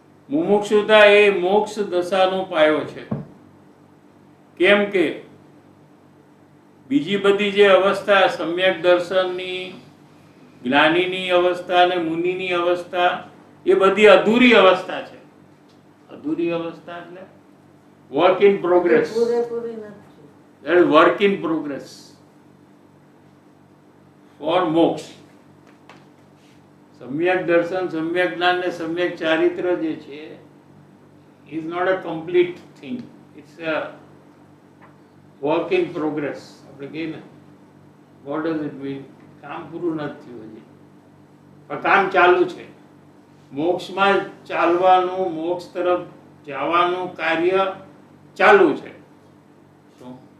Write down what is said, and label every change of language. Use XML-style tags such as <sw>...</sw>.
<gu>મુમુક્ષુતા એ મોક્ષ દશાનો પાયો છે. કેમ કે બીજી બધી જે અવસ્થા, સમ્યક દર્શનની, જ્ઞાનીની અવસ્થા અને મુનિની અવસ્થા, એ બધી અધૂરી અવસ્થા છે. અધૂરી અવસ્થા એટલે</gu> <en>Work in progress.</en> <gu>પૂરેપૂરી નથી.</gu> <en>That is work in progress for moksha.</en> <gu>સમ્યક દર્શન, સમ્યક જ્ઞાન ને સમ્યક ચારિત્ર જે છે</gu> <en>is not a complete thing. It's a work in progress.</en> <gu>આપણે કહીએ ને,</gu> <en>what does it mean?</en> <gu>કામ પૂરું નથી થયું હજી, પણ કામ ચાલુ છે. મોક્ષમાં ચાલવાનું, મોક્ષ તરફ જવાનું કાર્ય ચાલુ છે. શું?</gu>